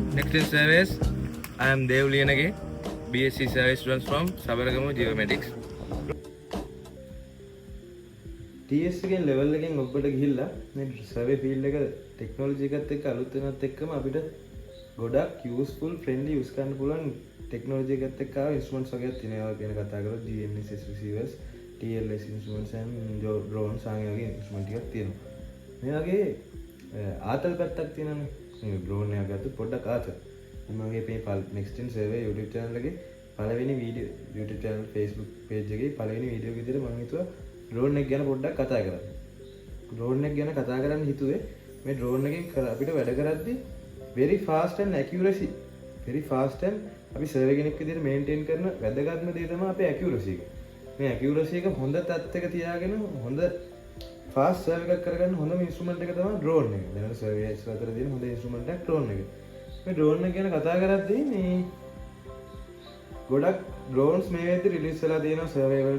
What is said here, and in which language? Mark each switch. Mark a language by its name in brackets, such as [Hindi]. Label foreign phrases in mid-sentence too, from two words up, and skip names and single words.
[English] Distance Surveys. I am Dev Liyanage, BSc Survey students from Sabaragamu Geomatics. [Sinhala] TS එකෙන් level එකෙන් ඔබට ගිහිල්ලා මේ survey field එක technology එකත් එක්ක අලුත් වෙනත් එක්කම අපිට ගොඩක් [English] useful friendly use [Sinhala] කරන්න පුළුවන් technology එකත් එක්ක ආව instruments වගේක් තියෙනවා. අපි ගැන කතා කරලා [English] GNSS receivers, TLS instruments and drones [Sinhala] වගේ instrument ටිකක් තියෙනවා. මේ වගේ ආතල් පැත්තක් තියෙනවානේ. මේ drone එක ගත්තොත් පොඩ්ඩක් ආතල්. මගේ මේ [English] next in survey YouTube channel [Sinhala] එකේ පළවෙනි වීඩියෝ [English] YouTube channel Facebook page [Sinhala] එකේ පළවෙනි වීඩියෝ එක විදිහට මම හිතුවා drone එක ගැන පොඩ්ඩක් කතා කරන්න. drone එක ගැන කතා කරන්න හිතුවේ මේ drone එකෙන් අපිට වැඩ කරද්දී [English] very fast and accuracy very fast and [Sinhala] අපි survey කෙනෙක් විදිහට maintain කරන වැදගත්ම දේ තමයි අපේ accuracy එක. මේ accuracy එක හොඳ තත්ත්වයක තියාගෙන හොඳ [English] fast survey [Sinhala] එකක් කරගන්න හොඳම instrument එක තමයි drone එක. දැන් surveyers අතර තියෙන හොඳ instrument එකක් drone එක. මේ drone එක ගැන කතා කරද්දී මේ ගොඩක් drones මේ වෙද්දී release වෙලා තියෙනවා survey වලට.